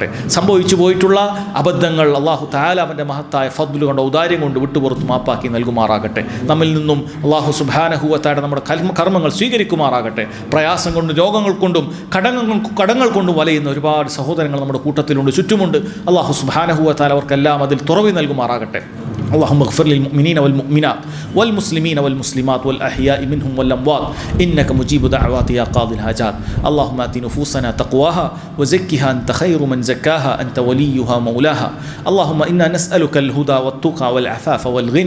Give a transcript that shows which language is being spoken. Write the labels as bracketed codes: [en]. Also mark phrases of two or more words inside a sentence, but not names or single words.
[ml] സംഭവിച്ചു പോയിട്ടുള്ള അബദ്ധങ്ങൾ [ar] الله تعالى [ml] അവൻ്റെ മഹത്തായ ഫദ്ല് കൊണ്ട് ഔദാര്യം കൊണ്ട് വിട്ടുപുറത്ത് മാപ്പാക്കി നൽകുമാറാകട്ടെ. നമ്മിൽ നിന്നും [ar] الله سبحانه وتعالى [ml] നമ്മുടെ കർമ്മങ്ങൾ സ്വീകരിക്കുമാറാകട്ടെ. പ്രയാസം കൊണ്ടും രോഗങ്ങൾ കൊണ്ടും കടങ്ങൾ കൊണ്ടും വലയുന്ന ഒരുപാട് സഹോദരങ്ങൾ നമ്മുടെ കൂട്ടത്തിലുണ്ട്, ചുറ്റുമുണ്ട്. [ar] الله سبحانه وتعالى [ml] അവർക്കെല്ലാം അതിൽ തുറവി നൽകുമാറാകട്ടെ. [ar] اللهم اغفر للمؤمنين والمؤمنات والمسلمين والمسلمات والأحياء منهم والأموات إنك مجيب دعوات يا قاضي الحاجات. اللهم آت نفوسنا تقواها وزكها أنت خير من زكاها أنت وليها مولاها. اللهم إنا نسألك الهدى والتقى والعفاف والغنى.